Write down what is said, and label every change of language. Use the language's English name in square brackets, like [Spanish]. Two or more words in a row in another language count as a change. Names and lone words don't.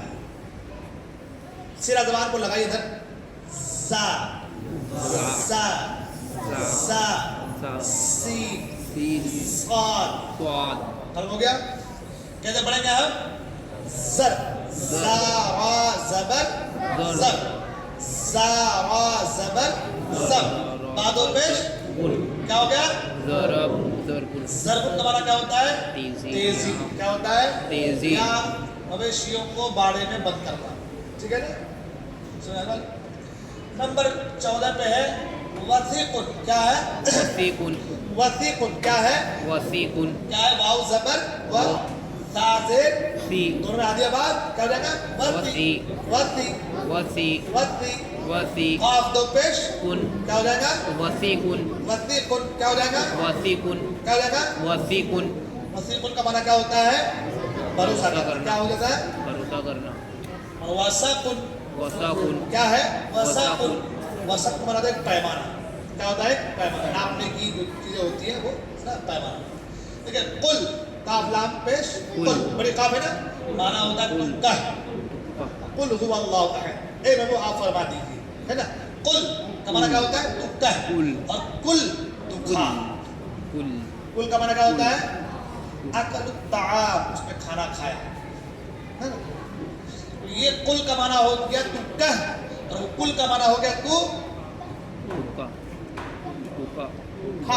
[Urdu] سرا زبان کو لگائیے ادھر. زا زا زا سین صاد. صاد. ختم ہو گیا. کیسے پڑھیں گے ہم؟ زر زا را زبر زر زا را زبر زر بعد و پیش کیا ہو گیا؟ ضرب. ضرب. ضرب کا معنی کیا ہوتا ہے؟ تیزی. تیزی. کیا ہوتا ہے؟ تیزی. یا مویشیوں کو باڑے میں بند کرنا. ٹھیک ہے نا. نمبر 14 پہ ہے وثیق. کیا ہے؟ وثیق. وثیق کیا ہے؟ وثیق. کیا ہے؟ واو زبر و تا زیر سی. دونوں میں آدھی آباد کیا ہو جائے گا؟ وثی وثی وثی. وثی. وثی. قاف دو پیش کن. کیا ہو جائے گا؟ وثیق. وثیق. کیا ہو جائے گا؟ وثیق. کیا ہو جائے گا؟ وثیق. وثیق کا معنی کیا ہوتا ہے؟ بھروسہ کرنا. کیا ہو جاتا ہے؟ بھروسہ کرنا. اور وثق وثاق. کیا ہے؟ وثق. وثق کا معنی ہے پیمانہ. کیا ہوتا ہے؟ پیمانہ. ناپنے کی جو چیزیں ہوتی ہیں وہ پیمانہ. ٹھیک ہے. قل کاف لام پیش قل بڑی کاف ہے نا. معنی ہوتا ہے قل کہہ. [Arabic] قل هو اللہ احد. [Urdu] اے نبی آپ فرما دیجیے. ہے نا. قل کا معنی کیا ہوتا ہے؟ تو کہہ. اور کل تو کھا. کل. کل کا معنی کیا ہوتا ہے؟ [Arabic] اکل الطعام [Urdu] اس میں کھانا کھایا. ہے نا. یہ کل کا معنی ہو گیا تو کہہ اور کل کا معنی ہو گیا تو کھا.